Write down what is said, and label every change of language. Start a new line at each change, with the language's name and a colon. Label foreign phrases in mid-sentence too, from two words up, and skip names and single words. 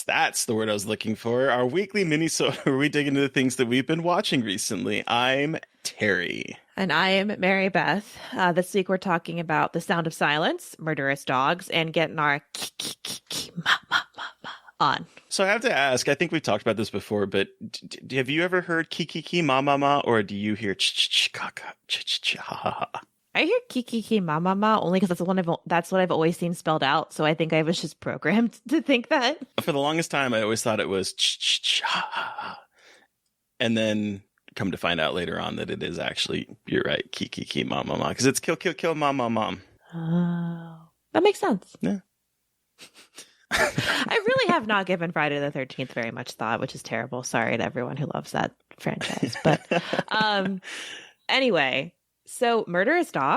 English: That's the word I was looking for. Our weekly mini-sode where we dig into the things that we've been watching recently. I'm Terry. And I am Mary Beth. This week we're talking about The Sound of Silence, Murderous Dogs, and getting our on. So I have to ask, I think we've talked about this before, but have you ever heard ki ma ma ma, or do you hear ch-ch-ch-ka-ka, ch-ch-ch-ha-ha? I hear kiki ma ma ma only because that's what I've always seen spelled out. So I think I was just programmed to think that. For the longest time, I always thought it was ch-ch-ch-ha-ha. And then come to find out later on that it is actually, you're right, ki ma ma ma, because it's kill kill kill mom mom mom. Oh, that makes sense. Yeah. I really have not given Friday the 13th very much thought, which is terrible. Sorry to everyone who loves that franchise. But anyway, so Murderous Dogs?